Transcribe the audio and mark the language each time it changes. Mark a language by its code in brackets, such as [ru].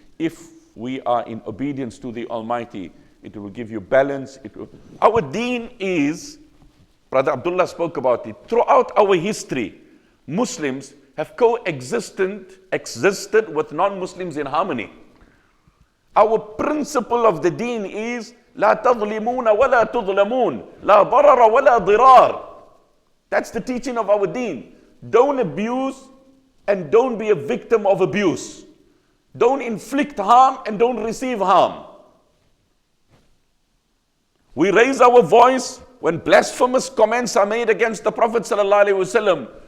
[en] If we are in obedience to the Almighty, it will give you balance. Our deen is, Brother Abdullah spoke about it, throughout our history, Muslims have existed with non-Muslims in harmony. Our principle of the deen is [ar] لا تظلمون ولا تظلمون لا ضرر ولا ضرار. [en] That's the teaching of our deen. Don't abuse and don't be a victim of abuse. Don't inflict harm and don't receive harm. We raise our voice when blasphemous comments are made against the Prophet ﷺ.